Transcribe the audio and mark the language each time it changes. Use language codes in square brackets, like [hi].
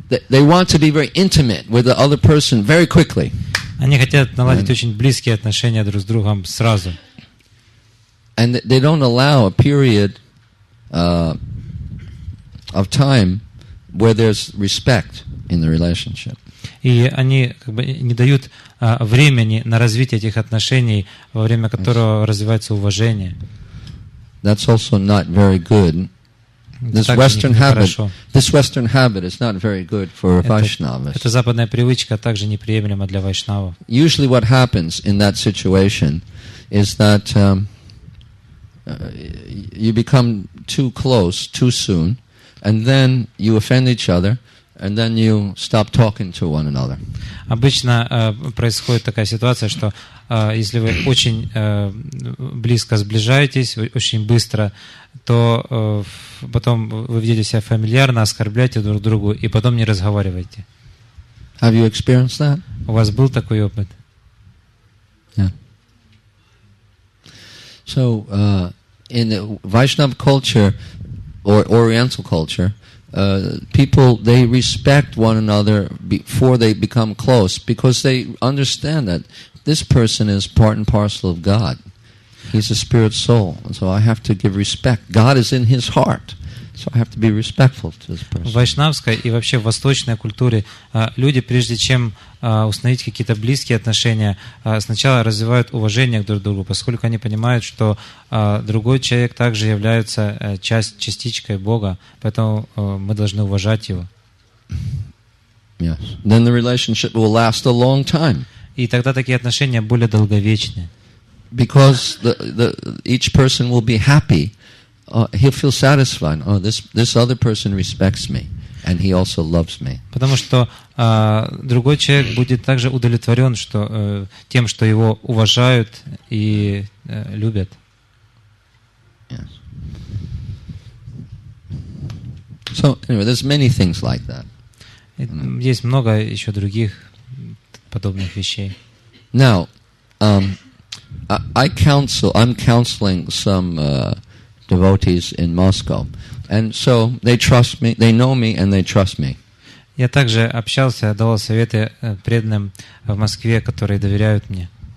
[en] They want to be very intimate with the other person very quickly. [ru] Они хотят наладить очень близкие отношения друг с другом сразу. [en] And they don't allow a period of time where there's respect in the relationship. [ru] И они не дают времени на развитие этих отношений, во время которого развивается уважение. [en] That's also not very good. This Western habit is not very good for Vaishnavas. [ru] Эта западная привычка также неприемлема для вайшнавов. [en] Usually what happens in that situation is that you become too close too soon, and then you offend each other, and then you stop talking to one another. [ru] Обычно происходит такая ситуация, что если вы очень близко сближаетесь, очень быстро, то потом вы ведете себя фамильярно, оскорбляете друг другу, и потом не разговариваете. [en] Have you experienced that? [ru] У вас был такой опыт? [en] Yeah. So, in the Vaishnava culture or Oriental culture, people, they respect one another before they become close, because they understand that this person is part and parcel of God. He's a spirit soul, and so I have to give respect. God is in his heart, so I have to be respectful to this person. [ru] В вайшнавской и вообще в восточной культуре люди, прежде чем установить какие-то близкие отношения, сначала развивают уважение друг к другу, поскольку они понимают, что другой человек также является частичкой Бога, поэтому мы должны уважать его. [en] Yes. Then the relationship will last a long time. [ru] И тогда такие отношения более долговечны. [en] Because each person will be happy. He'll feel satisfied. Oh, this other person respects me, and he also loves me. [ru] Потому что другой человек будет также удовлетворен тем, что его уважают и любят. [en] Yes. So anyway, there's many things like that. [ru] Есть много еще других подобных вещей. [en] Now, I'm counseling some devotees in Moscow, and so they trust me, they know me, and they trust me. [ru] Я также общался, давал советы преданным в Москве, которые доверяют мне.